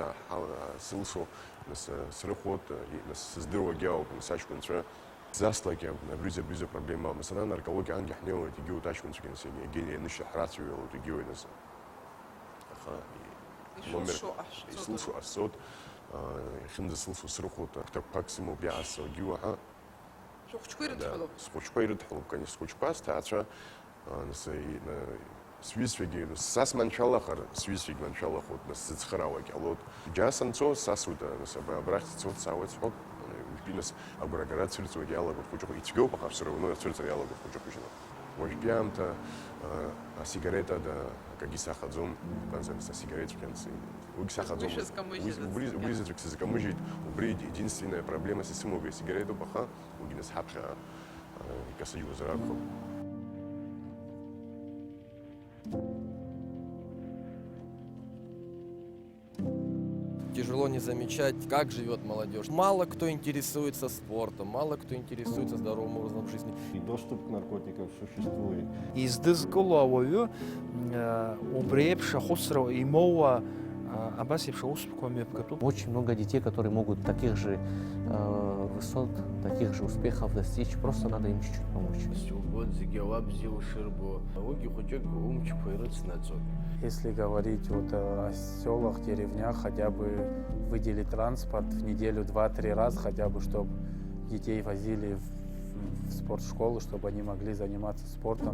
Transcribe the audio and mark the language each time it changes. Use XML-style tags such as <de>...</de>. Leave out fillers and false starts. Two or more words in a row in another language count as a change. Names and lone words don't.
<ab>сылшо нас срыхәот нас сыздыруагьы ауп нас аҷкәынцәа заслак абриза проблема нас ана наркологиа ангьы ҳнеиуеит егьиуеит аҷкәынцәагьы нас егьи анышьа ҳрацәаҩалоит егьиуеит нас аха номер исылшо ҟасҵоит иахьынӡа сылшо срыхәот ҭакқәак сымоуп иаасо егьиуаҳа схәыҷқәа ирыдҳалоуп конечно схәыҷқәа сҭаацәа сҩызцәагьы сас маншәалахар сҩызцәагь маншәалахоит нас сыцхыраауагь ҟалоит џьара санцо сасуеит нас абрахь сцо саауеит сҳәоит уажәтәи нас агәрагара цәырҵуагь иалагоит хәыҷы ицәгьоуп аха</ab> <ru>все равно</ru> <ab>ацәырҵра иалагоит хәыҷы-хәыҷла уажәтәи аамҭа асигарета акагьы сахаӡом избанзар нас асигаретҵәҟьа уигь сахаӡомызт убри заҵәык сызкамыжьит убри</ab> <ru>единственная проблема</ru> <ab>сисымоуп асигаретоуп аха уигь нас ҳаԥхьа икасыжьуазар акәхап.</ab> <ru>Тяжело не замечать, как живет молодежь. Мало кто интересуется спортом, мало кто интересуется здоровым образом жизни. И доступ к наркотикам существует.</ru> <ab>Издызкыло ауаҩы убри еиԥш ахәыцра имоуа абас еиԥш аусқәа мҩаԥгатәуп.</ab> <ru>Очень много детей, которые могут таких же высот, таких же успехов достичь, просто надо им чуть-чуть помочь. Если говорить вот о селах, деревнях, хотя бы выделить транспорт в неделю 2-3 раза, хотя бы, чтобы детей возили в спортшколу, чтобы они могли заниматься спортом.</ru>